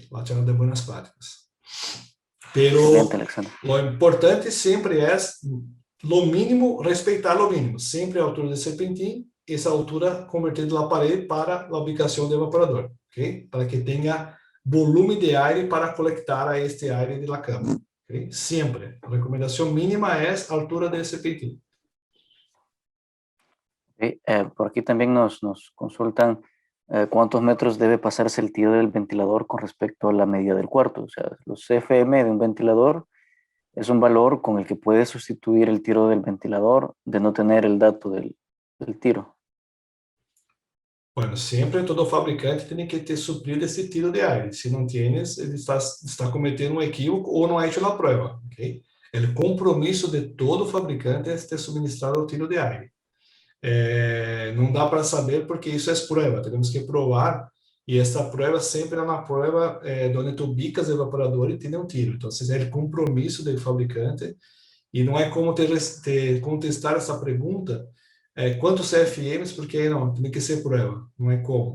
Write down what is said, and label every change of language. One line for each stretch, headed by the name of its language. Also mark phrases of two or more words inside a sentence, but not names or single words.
Portuguese: A charla de boas práticas. Pero o importante sempre é,
Spanish: lo mínimo,
Portuguese: respeitar
Spanish: lo mínimo,
Portuguese: sempre a altura do serpentim, essa altura convertida na parede para a ubicação do evaporador, ok? Para que tenha volume de ar para coletar a este ar
Spanish: de la cama,
Portuguese: ok? Sempre. A recomendação mínima é a altura do serpentim. Okay.
Spanish: Por aquí también nos consultan cuántos metros debe pasarse el tiro del ventilador con respecto a la medida del cuarto. O sea, los CFM de un ventilador es un valor con el que puede sustituir el tiro del ventilador de no tener el dato del tiro. Bueno,
Portuguese: sempre todo fabricante tem que ter suprido esse tiro de ar. Se não tienes, ele está cometendo um equívoco ou não
Spanish: ha hecho
Portuguese: a prova, ok? O compromisso de todo fabricante é ter suministrado o tiro de ar. Não dá para saber porque isso é prova, temos que provar, e essa prova sempre é uma prova onde tu ubicas o evaporador e tem um tiro. Então, é o compromisso do fabricante, e não é como contestar essa pergunta, quantos CFMs, porque não, tem que ser prova, não é como.